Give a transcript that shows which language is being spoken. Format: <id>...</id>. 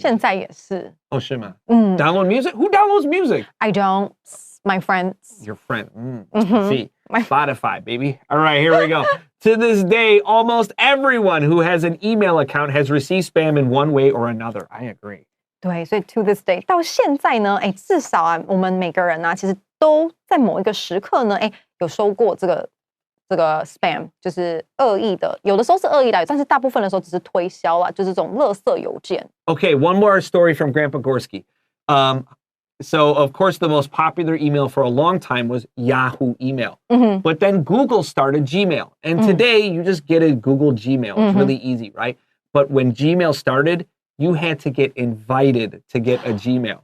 <zh>现在也是。</zh> <en>Oh,</en> <zh>是吗？</zh> <en>Download music? Who downloads music? I don't. My friends. Your friend. See, Spotify, baby. All right, here we go. To this day, almost everyone who has an email account has received spam in one way or another. I agree.</en> <zh>对，所以</zh> <en>to this day</en> <zh>到现在呢，至少啊，我们每个人啊，其实都在某一个时刻呢，有收过这个 spam， 就是恶意的，有的时候是恶意的，但是大部分的时候只是推销啦，就是这种垃圾邮件。</zh> <en>Okay, one more story from Grandpa Gorski. So, of course, the most popular email for a long time was Yahoo email. But then Google started Gmail. And today, you just get a Google Gmail. It's really easy, right? But when Gmail started, you had to get invited to get a Gmail.</en>